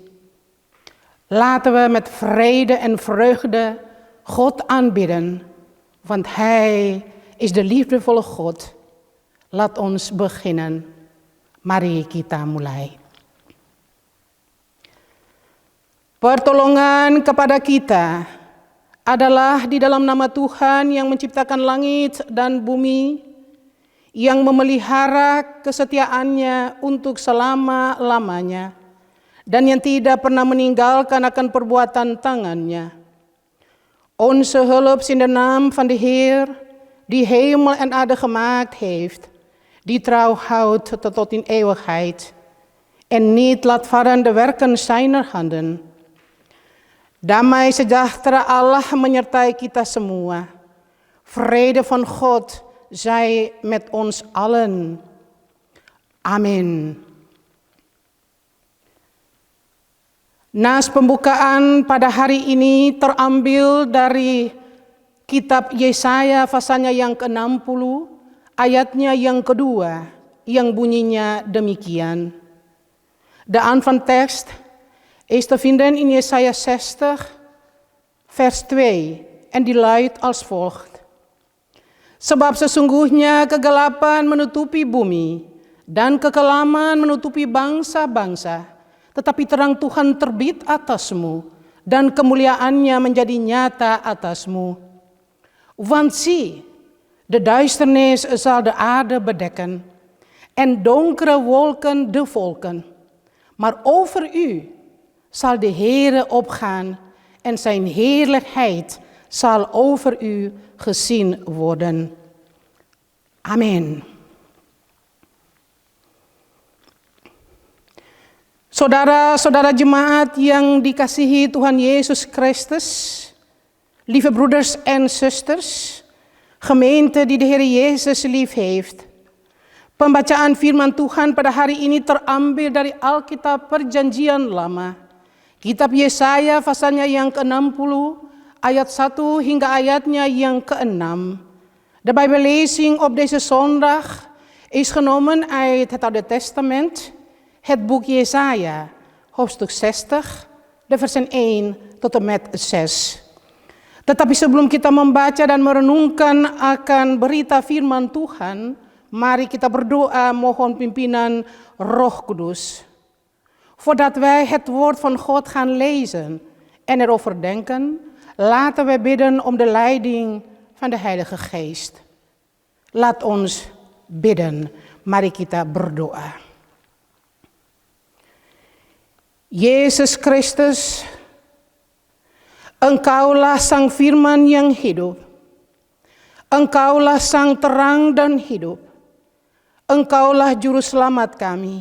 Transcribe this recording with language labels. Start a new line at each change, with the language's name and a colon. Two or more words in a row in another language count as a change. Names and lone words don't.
Dutch: Laten we met vrede en vreugde God aanbidden, want Hij is de liefdevolle God. Laat ons beginnen.
Indonesian: Mari kita mulai. Pertolongan kepada kita adalah di dalam nama Tuhan yang menciptakan langit dan bumi, yang memelihara kesetiaannya untuk selama-lamanya, dan yang tidak pernah meninggalkan akan perbuatan tangannya.
Dutch: Onze hulp is in de naam van de Heer, die hemel en aarde gemaakt heeft, die trouw houdt tot in eeuwigheid, en niet laat varen de werken zijner handen.
Indonesian: Damai sejahtera Allah menyertai kita semua.
Dutch: Vrede van God zij met ons allen.
Indonesian: Amin. Nas pembukaan pada hari ini terambil dari kitab Yesaya pasalnya yang ke-60, ayatnya yang kedua, yang bunyinya demikian.
Dutch: De aanvangtekst is te vinden in Jesaja 60, vers 2, en die luidt als volgt.
Indonesian: Sebab sesungguhnya kegelapan menutupi bumi, dan kekelaman menutupi bangsa-bangsa, tetapi terang Tuhan terbit atasmu, dan kemuliaannya menjadi nyata atasmu.
Dutch: Want zie, de duisternis zal de aarde bedekken, en donkere wolken de volken. Maar over u zal de Heere opgaan en zijn heerlijkheid zal over u gezien worden.
Indonesian: Amin. Saudara-saudara jemaat yang dikasihi Tuhan Yesus Kristus,
Dutch: lieve broeders en zusters, gemeente die de Heer Jezus lief heeft.
Indonesian: Pembacaan firman Tuhan pada hari ini terambil dari Alkitab Perjanjian Lama. Kitab Yesaya pasalnya yang ke-60, ayat 1 hingga ayatnya yang ke-6.
Dutch: De Bijbellezing op deze zondag is genomen uit het Oude Testament, het boek Jesaja, hoofdstuk 60, de versen 1 tot en met 6.
Indonesian: Tetapi sebelum kita membaca dan merenungkan akan berita firman Tuhan, mari kita berdoa mohon pimpinan Roh Kudus.
Dutch: Voordat wij het woord van God gaan lezen en erover denken, laten we bidden om de leiding van de Heilige Geest. Laat ons bidden.
Indonesian: Mari kita berdoa. Yesus Kristus, Engkaulah Sang Firman yang hidup. Engkaulah Sang terang dan hidup. Engkaulah Juru Selamat kami.